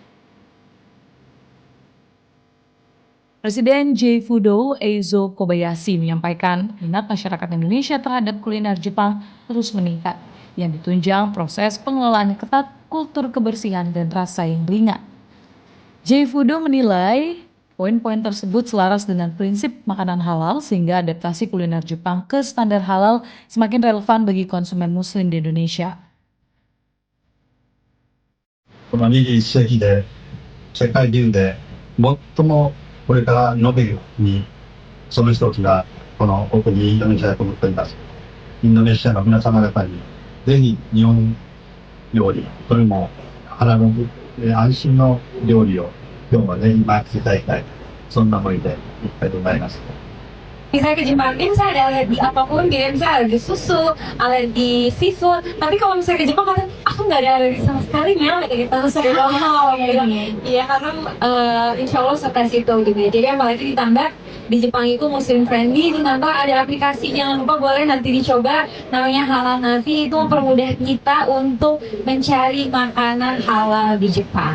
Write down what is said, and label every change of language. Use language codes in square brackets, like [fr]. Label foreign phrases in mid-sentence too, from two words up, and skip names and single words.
[id] Presiden JFoodo Eizo Kobayashi menyampaikan minat masyarakat Indonesia terhadap kuliner Jepang terus meningkat, yang ditunjang proses pengelolaan yang ketat, kultur kebersihan, dan rasa yang ringan. JFoodo menilai poin-poin tersebut selaras dengan prinsip makanan halal sehingga adaptasi kuliner Jepang ke standar halal semakin relevan bagi konsumen muslim di Indonesia. [ja] この21世紀で世界中で最もこれから伸びる国、その一つがこの奥にインドネシアだと思っております。インドネシアの皆様方にぜひ日本料理、それも腹の安心の料理を今日はね、今いただきたい。そんな思いでいっぱいでございます。 [id] Misalnya ke Jepang, ini misalnya ada alergi apapun, gitu, misalnya alergi susu, alergi seafood. Tapi kalau misalnya ke Jepang, kadang aku nggak ada alergi sama sekali, Mel, kayak gitu. Terus saya bilang, iya karena [ar] إن شاء الله [id] setes itu gitu ya. Jadi apalagi ditambah di Jepang itu [en] muslim friendly, [id] ditambah ada aplikasi, jangan lupa boleh nanti dicoba, namanya Halal Navi, itu mempermudah kita untuk mencari makanan halal di Jepang.